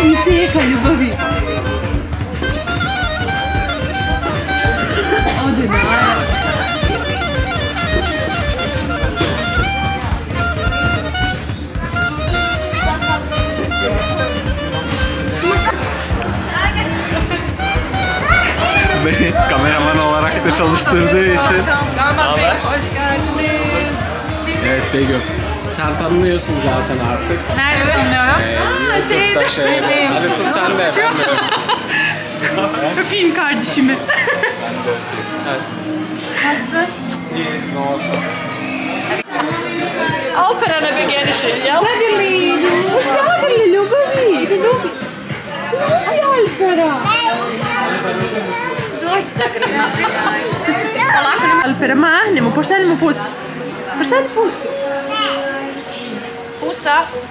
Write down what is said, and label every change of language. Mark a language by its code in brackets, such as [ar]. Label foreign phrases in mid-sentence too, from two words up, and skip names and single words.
[bs] Seka ljubavi. Ode Naja. [tr] Beni kameraman olarak da çalıştırdığı için. Damat Bey, hoş geldiniz. Evet Begüm. Sen tanınıyorsun zaten artık. Nerede tanıyorum? YouTube'da şey. Hadi tut sen de. Öpeyim kardeşimi. İyi, ne olsun. [bs] Opera na beginnetje, ja? Zagrli! Zagrli, ljubavi! Hajde, Alpera! Zagrli. Alpera, mahnemo, pošaljemo pus. Pošalj pus. Pusa.